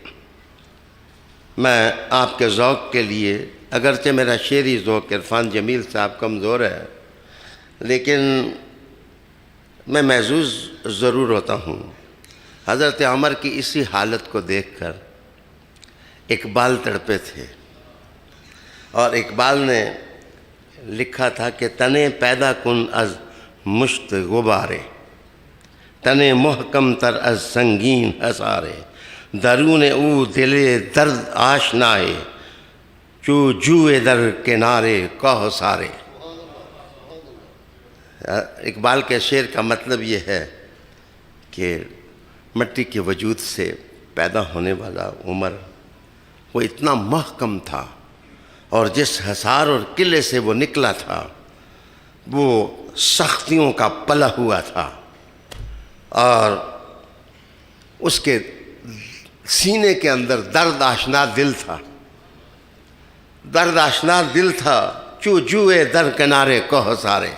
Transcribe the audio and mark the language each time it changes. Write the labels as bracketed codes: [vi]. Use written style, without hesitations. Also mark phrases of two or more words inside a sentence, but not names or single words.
[ur] میں آپ کے ذوق کے لیے، اگرچہ میرا شعری ذوق عرفان جمیل صاحب کمزور ہے، لیکن میں محظوظ ضرور ہوتا ہوں حضرت عمر کی اسی حالت کو دیکھ کر اقبال تڑپے تھے، اور اقبال نے لکھا تھا کہ [fa] تنے پیدا کن از مشت غبارے، تنے محکم تر از سنگین حصارے، درون او دل درد آشنائے، چو جوئے در کنارے کوہ سارے۔ [ur] اقبال کے شعر کا مطلب یہ ہے کہ مٹی کے وجود سے پیدا ہونے والا عمر وہ اتنا محکم تھا، اور جس حصار اور قلعے سے وہ نکلا تھا وہ سختیوں کا پلا ہوا تھا، اور اس کے سینے کے اندر درد آشنا دل تھا، درد آشنا دل تھا، [fa] چو جوئے در کنارے کوہ سارے۔